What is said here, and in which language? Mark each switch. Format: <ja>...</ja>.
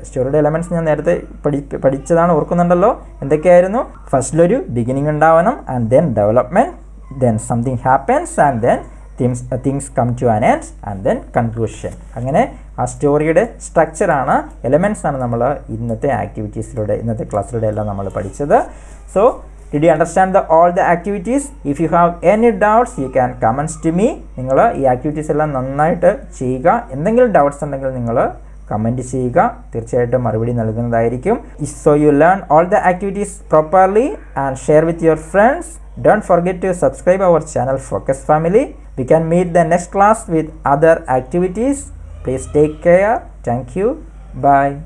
<ml>സ്റ്റോറിയുടെ elements ഞാൻ നേരത്തെ പഠിച്ചതാണ്, ഓർക്കുന്നുണ്ടല്ലോ. എന്തൊക്കെയായിരുന്നു? ഫസ്റ്റിലൊരു ബിഗിനിങ് ഉണ്ടാവണം,</ml> <en>And then development, then something happens, and then things come to an end and then conclusion.</en> <ml>അങ്ങനെ ആ സ്റ്റോറിയുടെ സ്ട്രക്ചറാണ്, എലമെൻറ്റ്സ് ആണ് നമ്മൾ ഇന്നത്തെ ആക്ടിവിറ്റീസിലൂടെ, ഇന്നത്തെ ക്ലാസ്സിലൂടെ എല്ലാം നമ്മൾ പഠിച്ചത്.</ml> <en>So did you understand all the activities? If you have any doubts you can comments to me.</en> <ml>നിങ്ങൾ ഈ ആക്ടിവിറ്റീസ് എല്ലാം നന്നായിട്ട് ചെയ്യുക. എന്തെങ്കിലും ഡൗട്ട്സ് ഉണ്ടെങ്കിൽ നിങ്ങൾ കമൻറ്റ് ചെയ്യുക, തീർച്ചയായിട്ടും മറുപടി നൽകുന്നതായിരിക്കും.</ml> <en>So you learn all the activities properly and share with your friends. Don't forget to subscribe our channel Focus Family. We can meet the next class with other activities. Please take care. Thank you. Bye.</en>